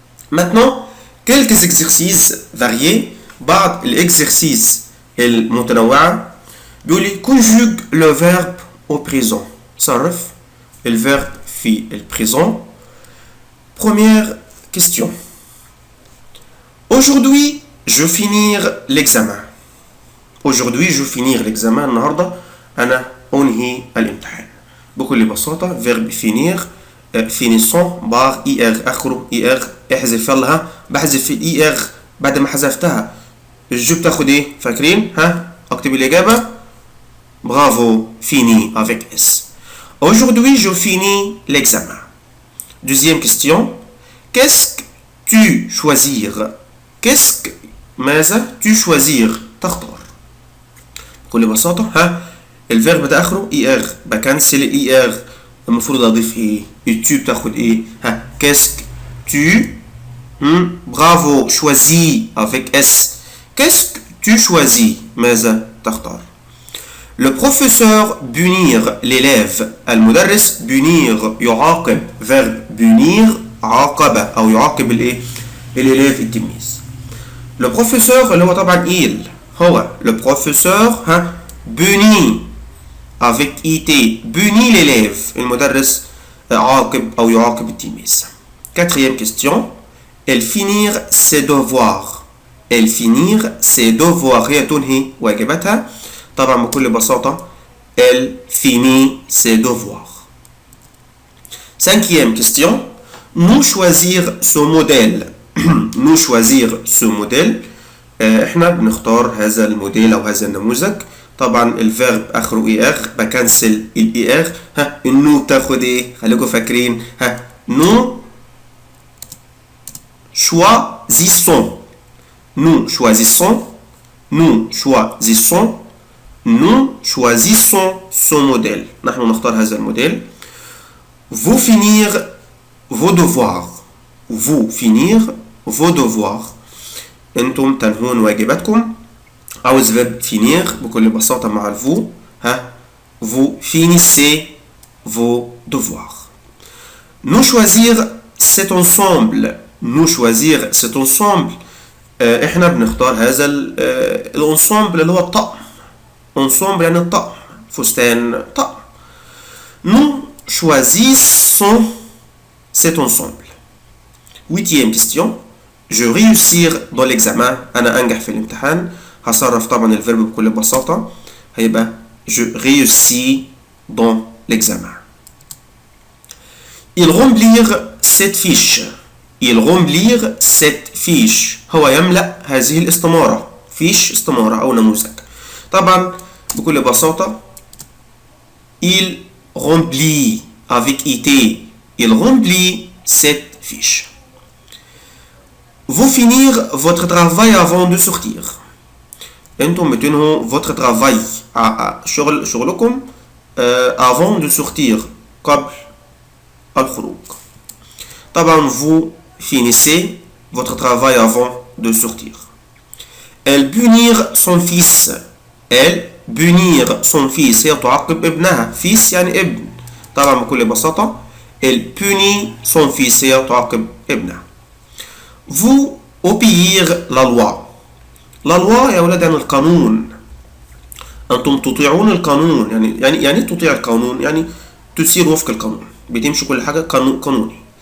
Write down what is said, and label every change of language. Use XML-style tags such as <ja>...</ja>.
<fr>Maintenant quelques exercices variés.</fr> <ar>بعض الexercices المتنوعة. بيقول لي</ar> <fr>conjugue le verbe au présent.</fr> <ar>صرف الverbe في الprésent.</ar> <fr>Première question: aujourd'hui je finir l'examen. aujourd'hui je finir l'examen.</fr> <ar>النهاردة أنا أنهي الامتحان. بكل بساطة</ar> <fr>verbe finir finissons</fr> <ar>بار اي ار اخره اي ار. احذف يلا. بحذف الاي ار بعد ما حذفتها. الجو بتاخد ايه؟ فاكرين؟ اكتب الإجابة. برافو.</ar> <fr>fini avec S. aujourd'hui je finis l'examen. deuxième question: qu'est-ce que tu choisir. qu'est-ce que ماذا tu choisir تختار.</fr> <ar>بكل بساطة الفيرب ده اخره اي ار، بكنسل الاي ار، المفروض اضيف ايه؟</ar> <fr>et tu</fr> <ar>بتاخد ايه؟</ar> <fr>ها qu'est-ce que tu bravo choisis avec S. Qu'est-ce que tu choisis?</fr> <ar>ماذا تختار؟</ar> <fr>Le professeur punir l'élève.</fr> <ar>المدرس punir يعاقب verbe punir عاقبة أو يعاقب الإيه؟ الإليف التلميذ.</ar> <fr>Le professeur</fr> <ar>اللي هو طبعا</ar> <fr>il هو le professeur ها punit avec IT punit l'élève.</fr> <ar>المدرس عاقب أو يعاقب التلميذ.</ar> <fr>Quatrième question. Elle finir ses devoirs. Elle finir ses devoirs</fr> <ar>هي تنهي واجباتها.</ar> <fr>طبعا بكل بساطة elle finit ses devoirs. Cinquième question. Nous choisir ce modèle. nous choisir ce modèle.</fr> <ar>احنا بنختار هذا الموديل او هذا النموذج. طبعا الفيرب اخره اي ار بكنسل الاي ار. ها النو بتاخد ايه؟ خليكم فاكرين.</ar> <fr>ها nous choisissons. Nous choisissons. Nous choisissons. Nous choisissons ce modèle.</fr> <ar>نحن نختار هذا الموديل.</ar> <fr>Vous finir vos devoirs. Vous finir vos devoirs.</fr> <ar>انتم تنهون واجباتكم. عاوز verbe finir بكل بساطة مع الفو.</ar> <fr>ها vous finissez vos devoirs. Nous choisir cet ensemble. Nous choisir cet ensemble.</fr> <ar>احنا بنختار هذا الانسامبل اللي هو الطقم. ensemble يعني الطقم. فستان طقم.</ar> <fr>Nous choisissons cet ensemble. Huitième question. Je réussir dans l'examen.</fr> <ar>أنا أنجح في الامتحان. هصرف طبعا الفيرب بكل بساطة.</ar> <fr>هيبقى je réussis dans l'examen. Il remplir cette fiche. Il remplir cette fiche.</fr> <ar>هو يملأ هذه الاستمارة. فيش استمارة أو نموذج.</ar> <fr>طبعا بكل بساطة il remplit avec IT. Il remplit cette fiche. Vous finir votre travail avant de sortir.</fr> <ar>انتم بتنهوا votre travail شغلكم</ar> <fr>avant de sortir</fr> <ar>قبل الخروج.</ar> <fr>طبعا vous finissez votre travail avant de sortir. Elle punir son fils. Elle punir son fils</fr> <ar>هي تعاقب ابنها. fils يعني ابن. طبعا بكل بساطة</ar> <fr>elle punit son fils</fr> <ar>هي تعاقب ابنها.</ar> <fr>Vous obéir la loi.</fr> <ar>la loi يا ولاد يعني القانون. أنتم تطيعون القانون. يعني تطيع القانون يعني تسير وفق القانون. بتمشي كل حاجة قانوني.</ar>